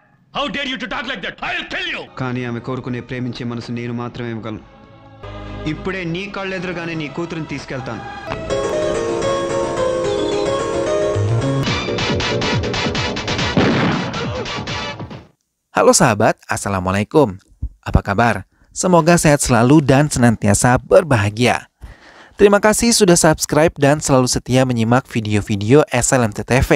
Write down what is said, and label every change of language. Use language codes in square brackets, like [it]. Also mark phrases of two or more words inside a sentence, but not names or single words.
[en] How dare you to talk like that? I'll kill you. [te] కానీ ఆమె కోరుకునే ప్రేమించే మనసు నేను మాత్రమే ఇవ్వగలను. ఇప్పుడే నీ కళ్ళెదురుగానే నీ కూతురుని తీసుకెళ్తాను. [id] Halo sahabat, Assalamualaikum. Apa kabar? Semoga sehat selalu dan senantiasa berbahagia. Terima kasih sudah subscribe dan selalu setia menyimak video-video SLMT TV.